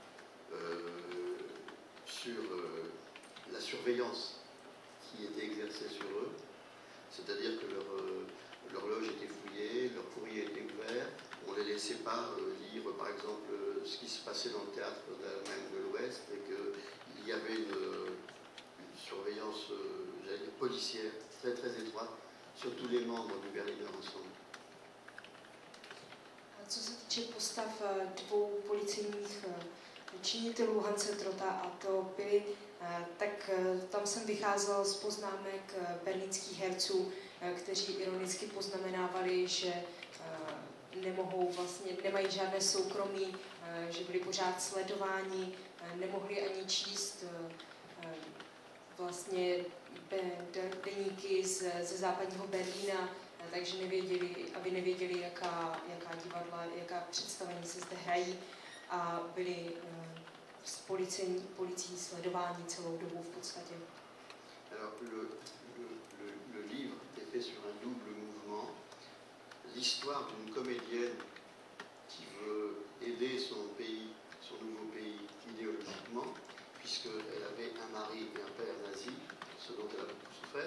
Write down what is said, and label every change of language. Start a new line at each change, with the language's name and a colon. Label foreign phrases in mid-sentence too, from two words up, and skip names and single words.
French: sur la surveillance qui était exercée sur eux, c'est-à-dire que leur loge était fouillée, leur courrier était ouvert, on ne les laissait pas lire par exemple ce qui se passait dans le théâtre de l'Allemagne de l'Ouest et qu'il y avait une surveillance policière très très étroite sur tous les membres du Berliner Ensemble.
Czech: Co se týče postav dvou policejních činitelů, Hanse Trota a Theo Pily, tak tam jsem vycházel z poznámek berlínských herců, kteří ironicky poznamenávali, že nemají žádné soukromí, že byli pořád sledováni, nemohli ani číst vlastně deníky ze západního Berlína, takže nevěděli, jaká divadla, jaká představení se zde hrají a byli s policií sledováni celou dobu v podstatě.
French: Alors, le livre est fait sur un double mouvement. L'histoire d'une comédienne qui veut aider son pays, son nouveau pays idéologiquement, puisqu'elle avait un mari et un père nazis, ce dont elle a beaucoup souffert.